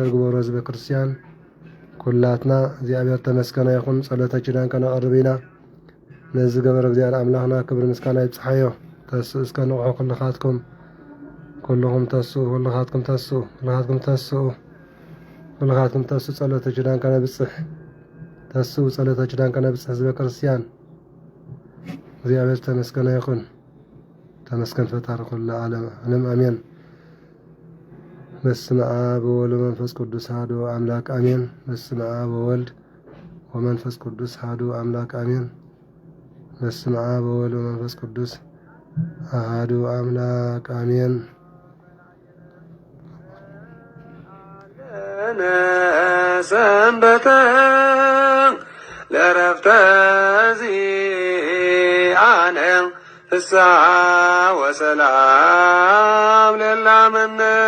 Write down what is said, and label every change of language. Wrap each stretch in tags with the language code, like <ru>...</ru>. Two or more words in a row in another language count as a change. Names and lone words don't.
<ti>ግበሮ ህዝበ ክርስቲያን ኩላትና እግዚአብሔር ተመስገነ ይኹን። ጸሎተ ኪዳን ከነቐርብ ኢና። ነዚ ገበር እግዚአብሔር አምላኽና ክብሪ ምስጋና ይብፅሓዮ። ተስኡ እስከ ንቑሑ ኩልኻትኩም ኩልኹም ተስኡ ኩልኻትኩም ተስኡ ኩልኻትኩም ተስኡ ኩልኻትኩም ተስኡ ጸሎተ ኪዳን ከነብፅሕ ተስኡ ጸሎተ ኪዳን ከነብፅሕ ህዝበ ክርስቲያን እግዚአብሔር ተመስገነ ይኹን። ተመስገን ፈጣሪ ኩሉ ዓለም አሜን።</ti> <gez>በስመ አብ ወወልድ ወመንፈስ ቅዱስ አሐዱ አምላክ አሜን። በስመ አብ ወወልድ ወመንፈስ ቅዱስ አሐዱ አምላክ አሜን። በስመ አብ ወወልድ ወመንፈስ ቅዱስ አሐዱ አምላክ አሜን። ሰንበተ ለዕረፍተ ዚአነ ፍስሐ ወሰላም ለላመነ</gez>